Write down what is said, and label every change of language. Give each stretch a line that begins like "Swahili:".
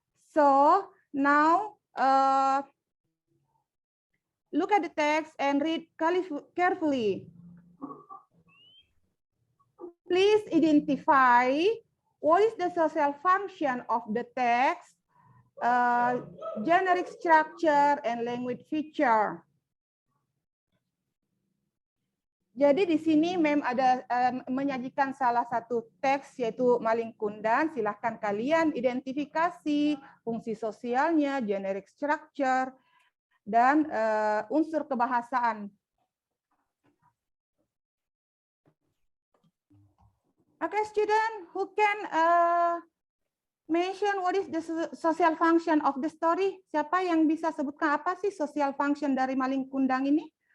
English: So now look at the text and read carefully. Please identify what is the social function of the text, generic structure, and language feature.
Indonesian: Jadi di sini Mem ada menyajikan salah satu teks yaitu Maling Kundang. Silahkan kalian identifikasi fungsi sosialnya, generic structure, dan unsur kebahasaan.
English: Okay, student, who can mention what is the social function of the story?
Indonesian: Siapa yang bisa sebutkan apa sih social function dari Maling Kundang ini?